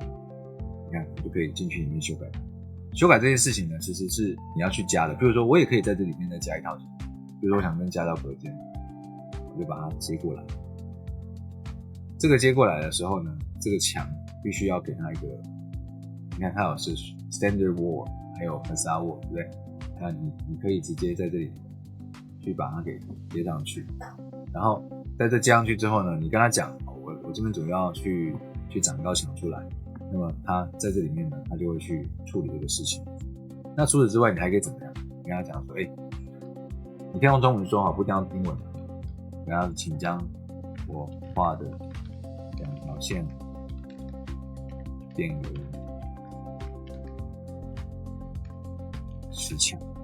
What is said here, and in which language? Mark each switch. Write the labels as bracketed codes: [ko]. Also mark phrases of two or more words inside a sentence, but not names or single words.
[zh] 你看，我就可以進去裡面修改它。修改這件事情呢，其實是你要去加的。比如說我也可以在這裡面再加一套牆，比如說我想跟加到隔間，我就把它接過來。這個接過來的時候呢，這個牆必須要給它一個，你看它有是 [en] standard wall， [zh] 還有 [en] facade wall， [zh] 對不對？那你可以直接在這裡去把它給接上去，然後在這接上去之後呢，你跟他講，我這邊主要去長一道牆出來，那麼他在這裡面呢，他就會去處理這個事情。那除此之外，你還可以怎麼樣？你跟他講說，你可以用中文說好，不一定要英文。跟他請將我畫的2條線變為實牆。